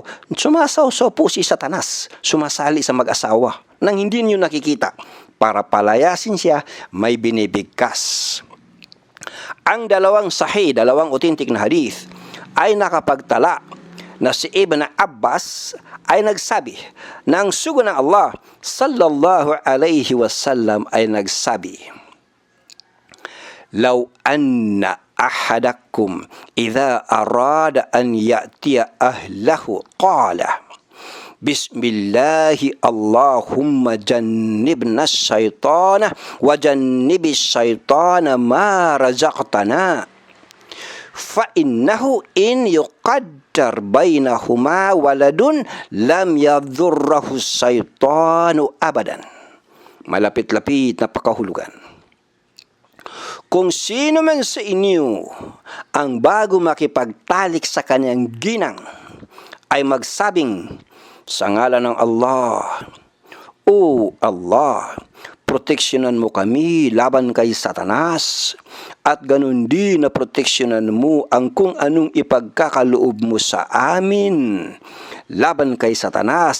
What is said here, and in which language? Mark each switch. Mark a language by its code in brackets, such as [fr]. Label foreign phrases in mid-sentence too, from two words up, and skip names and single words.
[tl] Sumasawsaw po si Satanas, sumasali sa mag-asawa nang hindi niyo nakikita. Para palayasin siya, may binibigkas. Ang dalawang sahih, dalawang authentic na hadith ay nakapagtala na si Ibn Abbas ay nagsabi na ang sugo ng Allah [ar] صلى الله عليه وسلم [tl] ay nagsabi, [ar] لو أن أحدكم إذا أراد أن يأتي أهله قال بسم الله اللهم جنبنا الشيطان وجنب الشيطان ما رزقتنا فإنه إن يقدر بينهما ولد لم يضره الشيطان أبدا. [tl] Malapit-lapit na pakahulugan. Kung sino man sa inyo ang bago makipagtalik sa kanyang ginang ay magsabing sa ngalan ng Allah O Allah, proteksyonan mo kami laban kay Satanas, at ganun din na proteksyonan mo ang kung anong ipagkakaloob mo sa amin laban kay Satanas.